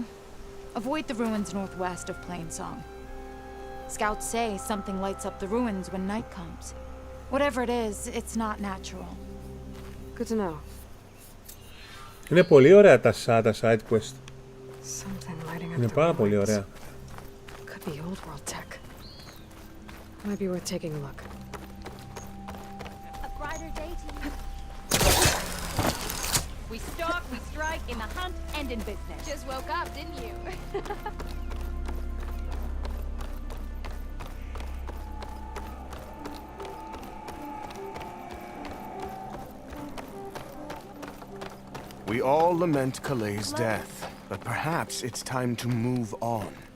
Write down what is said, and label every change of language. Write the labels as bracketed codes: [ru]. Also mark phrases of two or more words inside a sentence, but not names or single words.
[en] Avoid the ruins northwest of Plainsong. Scouts say something lights up the ruins when night comes. Whatever it is, it's not natural. Good to know. [el] Είναι πολύ ωραία τα [en] side quest. Something lighting up [el] Είναι [en] the [el] πάρα πολύ [en] ruins. [el] ωραία. [en] Could be old world tech. Might be worth taking a look. A brighter day to you. We stalk, we strike, in the hunt, and in business. Just woke up, didn't you? We all lament Calay's death, but perhaps it's time to move on.